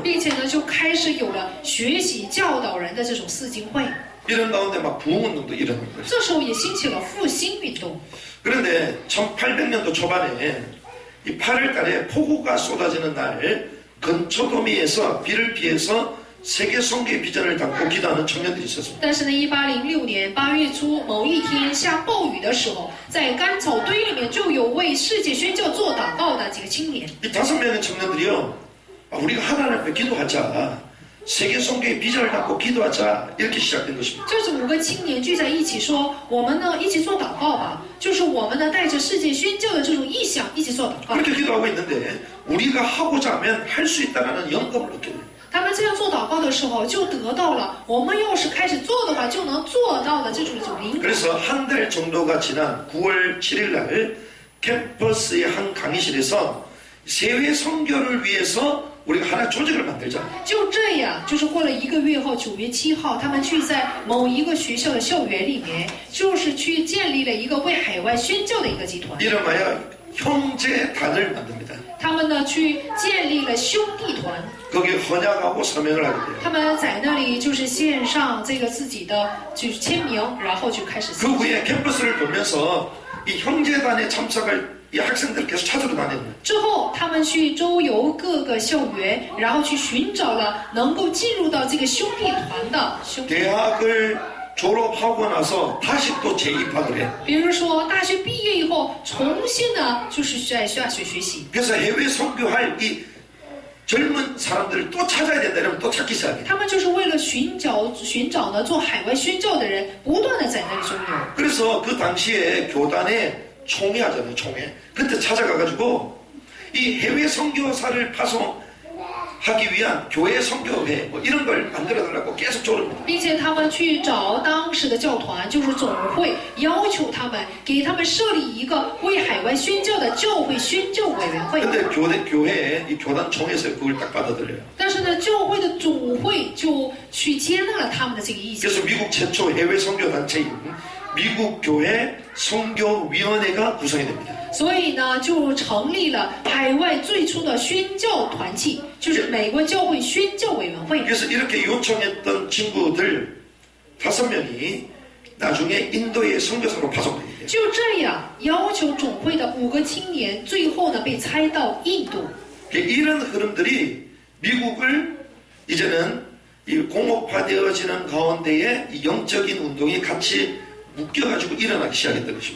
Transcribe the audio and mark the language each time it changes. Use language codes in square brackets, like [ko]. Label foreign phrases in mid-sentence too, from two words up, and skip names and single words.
[zh] 并且呢就开始有了学习教导人的这种四经会。 [ko] 이런 가운데 막 부흥운동도 일어나는 거죠. [zh] 这时候也兴起了复兴运动。 [ko] 그런데 1800년도 초반에 이 8월 달에 폭우가 쏟아지는 날 근초도미에서 비를 피해서 세계 선교의 비전을 담고 기도하는 청년들이 있었습니다. [zh] 但是呢，1806年8月初某一天下暴雨的时候，在干草堆里面就有为世界宣教做祷告的几个青年。 [ko] 이 5명의 청년들이요, 우리가 하나님 앞에 기도하자, 세계 선교의 비전을 담고 기도하자, 이렇게 시작된 것입니다. [zh] 就是5个青年聚在一起说，我们呢一起做祷告吧，就是我们呢带着世界宣教的这种意向一起做祷告。 [ko] 그렇게 기도하고 있는데 우리가 하고자 하면 할 수 있다는 영감을 얻게 돼요. [zh] 他们这样做祷告的时候，就得到了我们要是开始做的话，就能做到的这种灵感。 [ko] 그래서 한 달 정도가 지난 9월 7일 날 캠퍼스의 한 강의실에서 세계 선교를 위해서 우리가 하나 조직을 만들자. [zh] 就这样，就是过了1个月后，9月7号，他们去在某一个学校的校园里面，就是去建立了一个为海外宣教的一个集团。 [ko] 이름하여 형제단을 만듭니다. [zh] 他们呢去建立了兄弟团， [ko] 거기 헌약하고 서명을 하게 돼요. [zh] 他们在那里就是献上这个自己的就是签名，然后就开始 [ko] 그 후에 캠퍼스를 돌면서 이 형제단에 참석할 이 학생들을 계속 찾으러 다니는 거예요. [zh] 之后，他们去周游各个校园，然后去寻找了能够进入到这个兄弟团的兄弟。 [ko] 대학을 졸업하고 나서 다시 또 재입학을 해. [zh] 比如说，大学毕业以后，重新呢就是在大学学习。 [ko] 그래서 해외 선교할 이 젊은 사람들을 또 찾아야 된다 이러면 또 찾기 시작해. [zh] 他们就是为了寻找呢做海外宣教的人，不断的在那里周游。 [ko] 그래서 그 당시에 교단에 총회 하잖아요, 총회. 그때 찾아가가지고 이 해외 선교사를 파송하기 위한 교회 선교회 뭐 이런 걸 만들어달라고 계속 조릅니다. [zh] 并且他们去找当时的教团，就是总会，要求他们给他们设立一个为海外宣教的教会宣教委员会。 [ko] 근데 교회에 이 교단 총회에서 그걸 딱 받아들여요. [zh] 但是呢，教会的总会就去接纳了他们的这个意见。 [ko] 그래서 미국 최초 해외 선교 단체인 미국 교회 선교위원회가 구성이 됩니다. [zh] 所以呢，就成立了海外最初的宣教团契，就是美国教会宣教委员会。 [ko] 그래서 이렇게 요청했던 친구들 5명이 나중에 인도의 선교사로 파송되게 돼요. [zh] 就这样要求总会的5个青年，最后呢被差到印度。 [ko] 이런 흐름들이 미국을 이제는 이 공업화되어지는 가운데에 이 영적인 운동이 같이 묶여가지고 일어나기 시작했던 것입니다.